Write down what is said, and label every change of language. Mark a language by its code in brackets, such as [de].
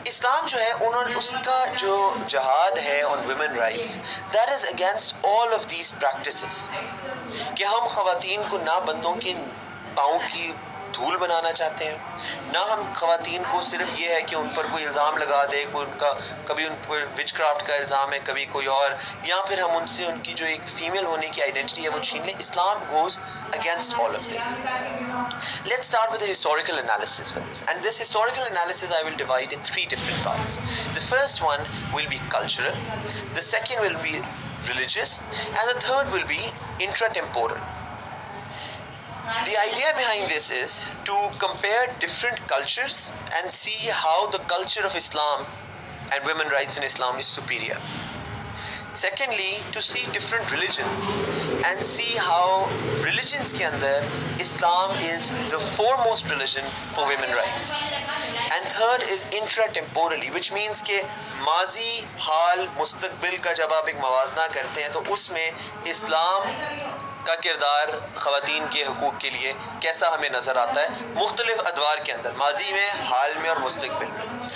[ur] اسلام جو ہے انہوں نے اس کا جو جہاد ہے [en] on women rights, that is against all of these practices, [ur] کہ ہم خواتین کو نہ بندوں کے پاؤں کی دھول بنانا چاہتے ہیں، نہ ہم خواتین کو صرف یہ ہے کہ ان پر کوئی الزام لگا دے، کوئی ان کا کبھی ان پر وچ کرافٹ کا الزام ہے، کبھی کوئی اور، یا پھر ہم ان سے ان کی جو ایک فیمیل ہونے کی آئیڈینٹی ہے وہ چھین لیں. [en] Islam goes against all of this. Let's start with a historical analysis for this. And this historical analysis I will divide in 3 different parts. The first one will be cultural, the second will be religious, and the third will be intratemporal. The idea behind this is to compare different cultures and see how the culture of Islam and women's rights in Islam is superior. Secondly, to see different religions and see how religions [ur] ke andar [en] Islam is the foremost religion for women's rights. And third is intratemporally, which means [ur] کہ ماضی، حال، مستقبل کا جب آپ ایک موازنہ کرتے ہیں تو اس میں اسلام کا کردار خواتین کے حقوق کے لیے کیسا ہمیں نظر آتا ہے مختلف ادوار کے اندر، ماضی میں، حال میں اور مستقبل میں.